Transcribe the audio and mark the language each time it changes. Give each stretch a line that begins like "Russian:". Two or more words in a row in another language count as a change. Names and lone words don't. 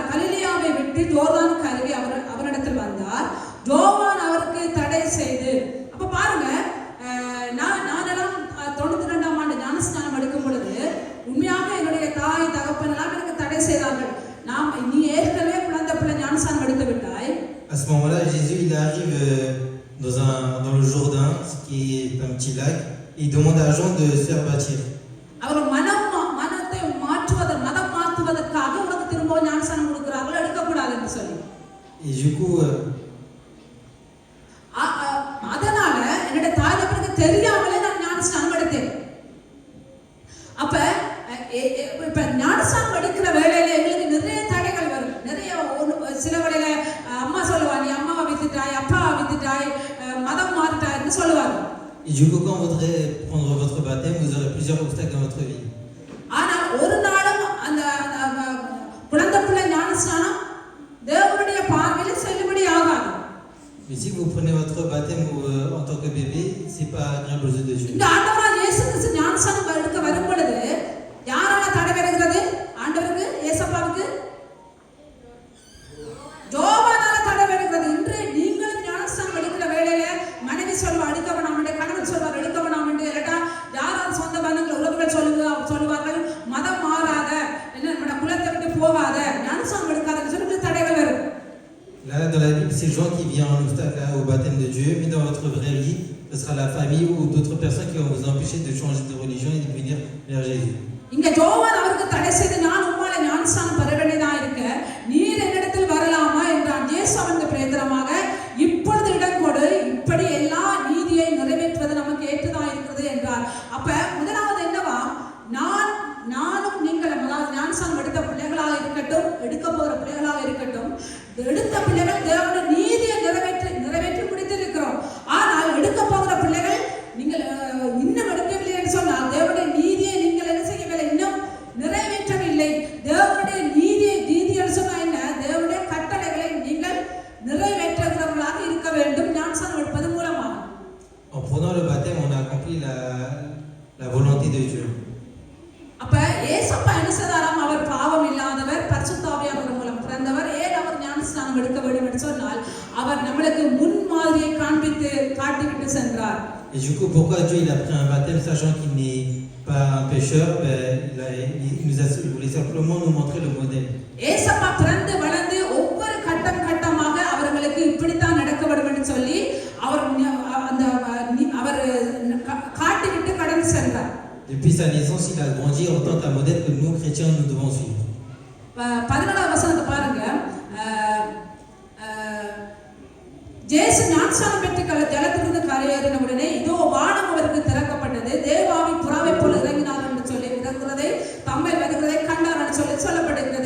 Tamil: கலிலேயாவை விட்டு யோர்தானுக்கு அருகே அவரிடத்தில் வந்தார். ஜோவான் அவருக்கு தடை செய்து, அப்ப பாருங்க, நானெல்லாம் 92ஆம் ஆண்டு ஞானஸ்நானம் எடுக்கும் பொழுது உண்மையாக என்னுடைய தாய் தகப்பன் எல்லாம் எனக்கு தடை செய்தார்கள். நீ ஏற்கனவே குழந்தை பிள்ளை ஞானஸ்நானம் எடுத்து விட்டாய்.
French: À ce moment-là, Jésus il arrive dans le Jourdain, qui est un petit lac, et il demande à Jean de se faire baptiser.
Tamil: அவர் மனத்தை மதம் மாற்றுவதற்காக உனக்கு திரும்ப ஞானஸ்நானம் கொடுக்கிறார்கள், எடுக்கக்கூடாது என்று சொல்லி.
French: Et du coup,
Tamil: அதனால என்னுடைய தாய் தகப்பனுக்கு தெரியாமலே நான் ஞானஸ்நானம் எடுத்தேன். அப்ப இப்ப ஞானஸ்நானம் எடுக்கிற வேளையில எங்களுக்கு நிறைய தடைகள் வரும். நிறைய சில வேளையில அம்மா சொல்லுவா, நீ அம்மாவை வித்துட்டாய், அப்பாவை வித்துட்டாய், மதம் மாறிட்டாய்ன்னு சொல்லுவாங்க.
French: Et du coup, quand vous voudrez prendre votre baptême, vous aurez plusieurs obstacles dans votre vie.
Tamil: ஆனால் ஒரு நாளும் அந்த குழந்தை பிள்ளை ஞானஸ்நானம் தேவனுடைய பார்வையில் செல்லுபடி ஆகாது.
French: Mais si vous prenez votre baptême en tant que bébé, c'est pas agréable aux yeux de Dieu.
Tamil: இந்த ஆண்டவராகிய இயேசு கிறிஸ்து ஞானஸ்நானம் எடுக்க வரும் பொழுது யாரால தடை வருகிறது? ஆண்டவருக்கு, இயேசப்பாவுக்கு ஜோவானால தடை வருகிறது. இன்று நீங்கள் ஞானஸ்நானம் எடுக்கிற வேளையில மனைவி சொல்வா எடுக்க வேணாம் என்று, கணவன் சொல்வார் எடுக்க வேணாம் என்று, இல்லாட்டா யாராவது சொந்த பந்தங்கள் உறவுகள் சொல்லுவார்கள் மதம் மாறாத, நம்மளோட குலத்தை விட்டு போகாத, ஞானஸ்நானம் எடுக்காத சொல்லி தடைகள் வரும்.
French: Là, dans la Bible, c'est Jean qui vient en obstacle au baptême de Dieu, mais dans votre vraie vie, ce sera la famille ou d'autres personnes qui vont vous empêcher de changer de religion et de venir vers Jésus.
Tamil: இங்க யோவான் அவருக்கு தடை செய்து நான் உம்மால ஞானஸ்நானம் பெற வேண்டியதா இருக்க நீர் என்னிடத்தில் வரலாமா என்றான். இயேசு அவனுக்கு பிரேதமாக இப்பொழுது இடம் கொடு, இப்படி எல்லா நீதியை நிறைவேற்றுவது நமக்கு ஏற்றதா இருக்கிறது என்றார். அப்ப முதலாவது என்னவா, நானும் நீங்களும், அதாவது ஞானஸ்நானம் எடுத்த பிள்ளைகளாக இருக்கட்டும், எடுக்க போகிற பிள்ளைகளாக இருக்கட்டும், எடுத்த பிள்ளைகள் தேவனுடைய நீதியை நிறைவேற்றி முடித்திருக்கிறோம். ஆனால் எடுக்க போகிற பிள்ளைகள் நீங்கள் இன்னும் எடுக்கவில்லை என்று சொன்னால் தேவனுடைய நீதியை நீங்கள் என்ன செய்யவில்லை, இன்னும் நிறைவேற்றவில்லை. தேவனுடைய நீதியை சொன்னா என்ன, தேவனுடைய கட்டளைகளை நீங்கள் நிறைவேற்றுகிறவர்களாக இருக்க வேண்டும் ஞானஸ்நானம் எடுப்பது மூலமாக.
French: En prenant le baptême, on a accompli la volonté de Dieu.
Tamil: அப்ப ஏசப்பா என்ன செய்தாராம், அவர் பாவம் இல்லாதவர், பரிசுத்த ஆவியானவர் மூலம் பிறந்தவர். ஏன் அவர் ஞானஸ்நானம் எடுக்க வேண்டும் என்று சொன்னால் அவர் நம்மளுக்கு முன்மாதிரியை காட்டிவிட்டு சென்றார்.
French: Et du coup, pourquoi Dieu il a pris un baptême sachant qu'il n'est pas un pécheur? Il voulait simplement nous montrer le modèle.
Tamil: ஏசப்பா பிறந்து வளர்ந்து ஒவ்வொரு கட்டமாக அவர்களுக்கு இப்படித்தான் நடக்க வேண்டும் என்று சொல்லி அவர் காட்டிவிட்டு கடந்து சென்றார்.
French: Depuis sa naissance, il a grandi en tant qu'un modèle que nous, chrétiens, nous devons suivre.
Tamil: 14வது வசனத்தை பாருங்க. ஜேசு ஞானஸ்நானம் பெற்று ஜலத்திலிருந்து கரையேறின உடனே இதோ வானம் அவருக்கு திறக்கப்பட்டது, தேவாவி புறாவை போல இறங்கினார் என்று சொல்லி இறங்குறதை தம்மையில் வருகிறதை கண்டார் என்று சொல்லி சொல்லப்படுகிறது.